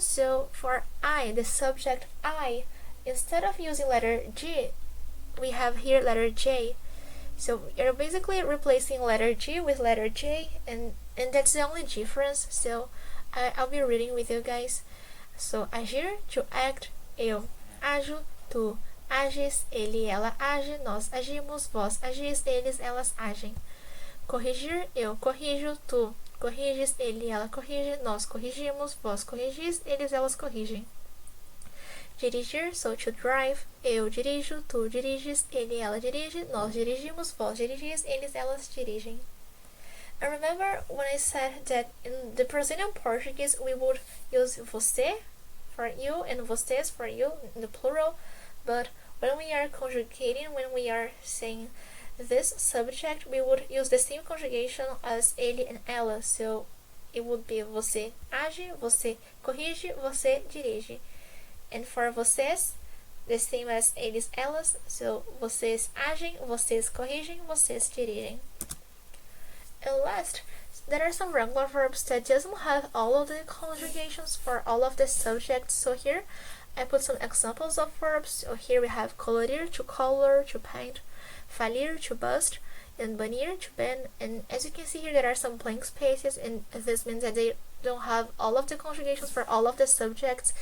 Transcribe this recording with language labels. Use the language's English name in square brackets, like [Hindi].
[English] So for I, the subject I, instead of using letter G, we have here letter J. So you're basically replacing letter G with letter J, and that's the only difference. So I'll be reading with you guys. [Portuguese] So agir, [English] to act, [Portuguese] eu ajo, tu ages, ele, ela age, nós agimos, vós agis, eles, elas agem. Corrigir, eu corrijo, tu corriges, ele, ela corrige, nós corrigimos, vós corrigis, eles, elas corrigem. Dirigir, [English] so to drive, [Portuguese] eu dirijo, tu diriges, ele, ela dirige, nós dirigimos, vós dirigis, eles, elas dirigem. [English] And remember when I said that in the Brazilian Portuguese we would use você for you and vocês for you in the plural, but when we are conjugating, when we are saying this subject, we would use the same conjugation as ele and ela. So it would be [Portuguese] você age, você corrige, você dirige. [English] And for [Portuguese] vocês, [English] the same as [Portuguese] eles, elas, so vocês agem, vocês corrigem, vocês dirigem. [English] And last, there are some regular verbs that doesn't have all of the conjugations for all of the subjects. So here I put some examples of verbs. So here we have colorir, to color, to paint, falir, to bust, and banir, to ban. And as you can see here, there are some blank spaces, and this means that they don't have all of the conjugations for all of the subjects.